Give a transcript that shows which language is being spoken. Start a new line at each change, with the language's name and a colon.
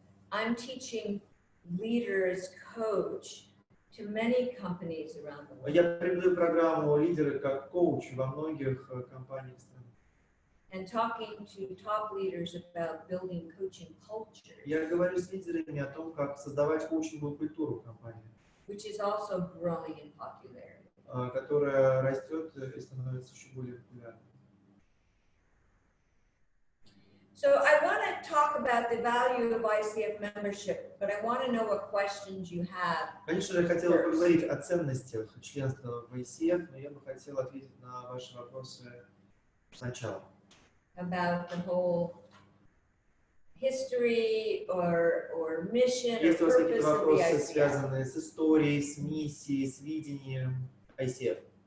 English: I'm teaching leaders coach to many companies around the world.
Russian: Я преподаю программу лидеры как коуч во многих компаниях страны.
English: And talking to top leaders about building coaching culture,
Russian: Я говорю с лидерами о том, как создавать коучинговую культуру в компании,
English: which is also growing in popularity.
Russian: которая растет и становится еще более популярной.
English: So I want to talk about the value of ICF membership, but I want to know what questions you have.
Russian: Конечно же, я хотела поговорить о ценностях членства в ICF, но я бы хотела ответить на ваши вопросы сначала.
English: About the whole history or mission or
Russian: Есть у вас какие-то
English: purpose of the
Russian: вопросы,
English: ICF?
Russian: связанные с историей, с миссией, с видением ICF?